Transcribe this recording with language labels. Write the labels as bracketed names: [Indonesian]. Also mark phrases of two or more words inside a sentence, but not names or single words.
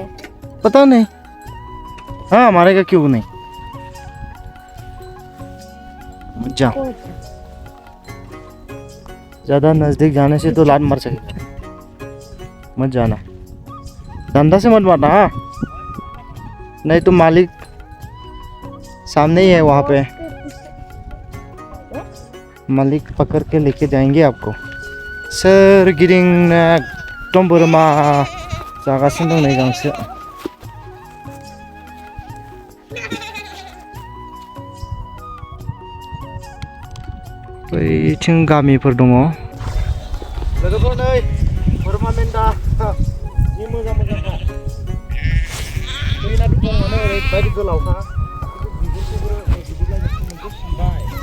[Hindi] पता नहीं हाँ मारेगा क्यों नहीं जा ज़्यादा नज़दीक जाने से तो लात मार सकेगा मत जाना धंधा से मत मारना हाँ नहीं तो मालिक सामने ही है वहाँ पे मालिक पकड़ के लेके जाएंगे आपको [Bodo] सोरगिदिं एकदम बोरमा जागासिनो दं नै गांसो बैथिं गामिफोर दङ लोगोफोर नै बोरमा मेन्दा जि मोजां मोजांखा दैना दङ नै ओरैबायदि गोलावखा बिगुरखौबो बिदिलायनो मोनसे सिनबाय